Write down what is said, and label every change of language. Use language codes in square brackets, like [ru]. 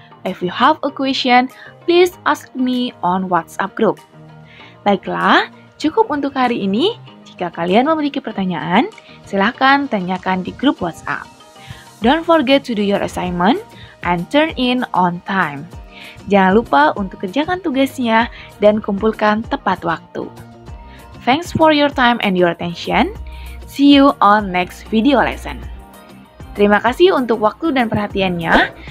[en] If you have a question, please ask me on WhatsApp group. [id] Baiklah, cukup untuk hari ini. Jika kalian memiliki pertanyaan, silahkan tanyakan di grup WhatsApp. [en] Don't forget to do your assignment and turn in on time. [id] Jangan lupa untuk kerjakan tugasnya dan kumpulkan tepat waktu. [en] Thanks for your time and your attention. See you on next video lesson. [id] Terima kasih untuk waktu dan perhatiannya.